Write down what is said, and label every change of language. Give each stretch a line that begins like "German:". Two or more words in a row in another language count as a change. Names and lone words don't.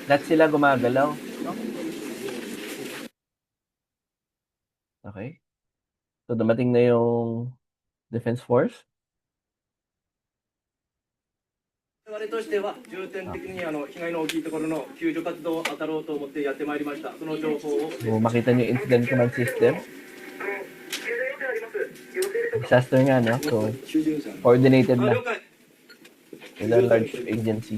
Filipino: Lahat sila gumagalaw. No? Okay. So, dumating na yung Defense Force.
Japanese: 我々としては重点的に被害の大きいところの救助活動を当たろうと思ってやってまいりました。その情報を
Filipino: So, makita niyo yung
English: incident command system.
Filipino: Disaster nga, no?
English: So, coordinated
Japanese: 了
Filipino: na
Japanese: 解。
English: with the large agencies.